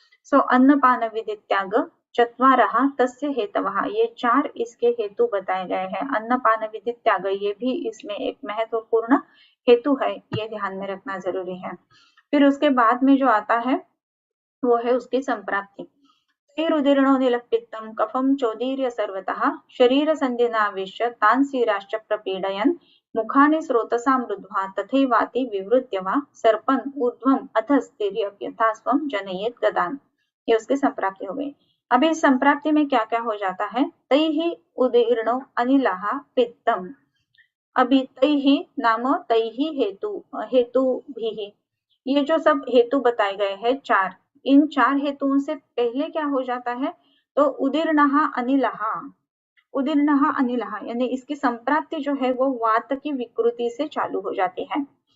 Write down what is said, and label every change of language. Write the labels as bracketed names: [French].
[Sanskrit] सो अन्नपान विधि त्याग चत्वारः तस्य हेतवः, [Hindi] ये 4 इसके हेतु बताए गए हैं। अन्नपान विधि त्याग ये भी इसमें एक महत्वपूर्ण हेतु है, ये ध्यान में रखना जरूरी है। फिर उसके बाद में जो आता है वो है उसकी संप्राप्ति। [Sanskrit] तैरुदीर्णो निलपित्तं कफं चोदीर्य सर्वतः शरीरसन्धिनावेश्य तान् शिराश्च प्रपीडयन् मुखानि स्रोतसां रुद्ध्वा तथैवाति विवृत्य वा सर्पन् ऊर्ध्वम् अधस्तिर्यक् यथा स्वं जनयेत् गदान्। [Hindi] ये उसकी संप्राप्ति हो गई। अभी इस संप्राप्ति में क्या क्या हो जाता है, [Sanskrit] तैहि उदीर्णो अनिलः पित्तम। [Hindi] अभी तैहि नाम तैहि हेतु भी, ये जो सब हेतु बताए गए हैं 4, इन 4 हेतुओं से पहले क्या हो जाता है तो उदीर्णः अनिलः, उदीर्णः अनिलः यानी इसकी संप्राप्ति जो है वो वात की विकृति से चालू हो जाती है।